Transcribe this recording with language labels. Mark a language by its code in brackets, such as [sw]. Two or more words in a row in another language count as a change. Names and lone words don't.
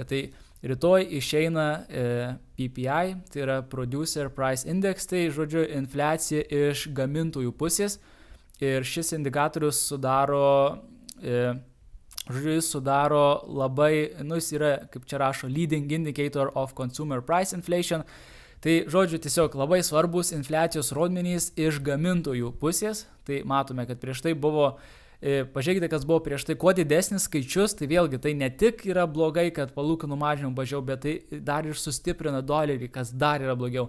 [lt] Tai rytoj išeina PPI, tai yra Producer Price Index, tai žodžiu infliacija iš gamintojų pusės ir šis indikatorius sudaro labai, jis yra, kaip čia rašo, [en] leading indicator of consumer price inflation. [lt] Tai žodžiu tiesiog labai svarbus infliacijos rodmenys iš gamintojų pusės, tai matome, kad prieš tai buvo, pažiūrėkite, kas buvo prieš tai, kuo didesnis skaičius, tai vėlgi tai ne tik yra blogai, kad palūkanų mažinimų mažiau, bet tai dar ir sustiprina dolerį, kas dar yra blogiau.